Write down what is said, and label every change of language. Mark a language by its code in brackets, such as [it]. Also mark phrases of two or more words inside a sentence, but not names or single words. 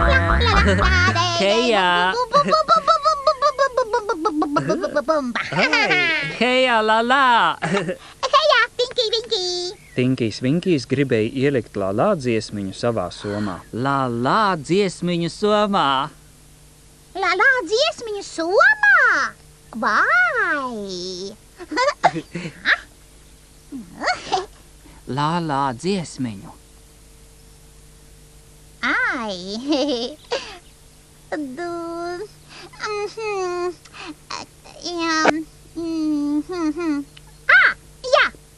[lv] Heijā! Heijā, la la! Heijā, Tinki Vinki! Tinkijs Vinkijs gribēja ielikt lā dziesmiņu savā somā. La la dziesmiņu somā. La la dziesmiņu somā! Vai! La la dziesmiņu. Ai! Jā!